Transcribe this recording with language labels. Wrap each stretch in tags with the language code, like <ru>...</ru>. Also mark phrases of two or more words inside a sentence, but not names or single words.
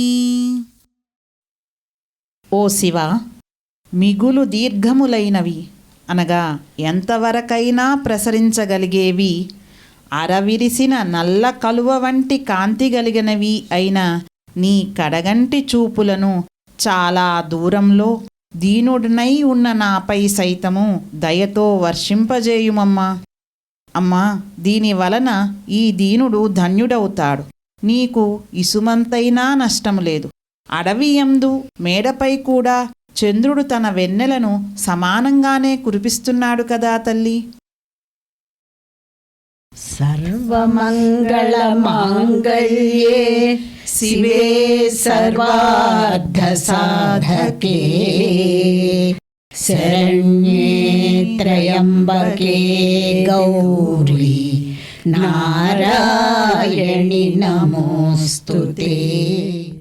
<te>ఓ శివ, మిగులు దీర్ఘములైనవి అనగా ఎంతవరకైనా ప్రసరించగలిగేవి, అరవిరిసిన నల్ల కలువ వంటి కాంతి కలిగినవి అయిన నీ కడగంటి చూపులను చాలా దూరంలో దీనుడినై ఉన్న నాపై సైతము దయతో వర్షింపజేయుమమ్మా। అమ్మా, దీనివలన ఈ దీనుడు ధన్యుడవుతాడు, నీకు ఇసుమంతైనా నష్టము లేదు। అడవియందు మేడపై కూడా చంద్రుడు తన వెన్నెలను సమానంగానే కురిపిస్తున్నాడు కదా తల్లి।</te> <sa>सर्वमङ्गलमाङ्गल्ये शिवे सर्वार्थसाधके शरण्ये त्र्यम्बके गौरी नारायणि नमोऽस्तुते।</sa>